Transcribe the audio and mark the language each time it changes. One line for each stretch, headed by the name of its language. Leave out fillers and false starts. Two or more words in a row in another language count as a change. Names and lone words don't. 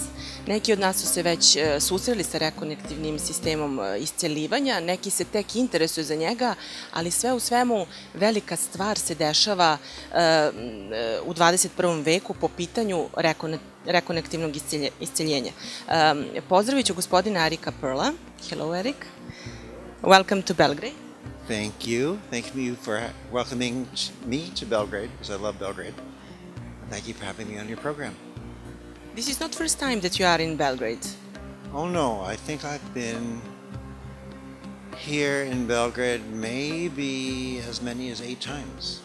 Serbian: Neki od nas su se već susreli sa rekonektivnim sistemom isceljivanja, neki se tek interesuju za njega, ali sve u svemu velika stvar se dešava u 21. veku po pitanju rekonektivnog isceljenja. Pozdravit ću gospodina Erika Pearla.
English: Hello, Eric. Welcome to Belgrade. Thank you. Thank you for welcoming me to Belgrade, because I love Belgrade. Thank you for having me on your program. This is not the first time that you are in Belgrade. Oh no, I think I've been here in Belgrade maybe as many as 8 times.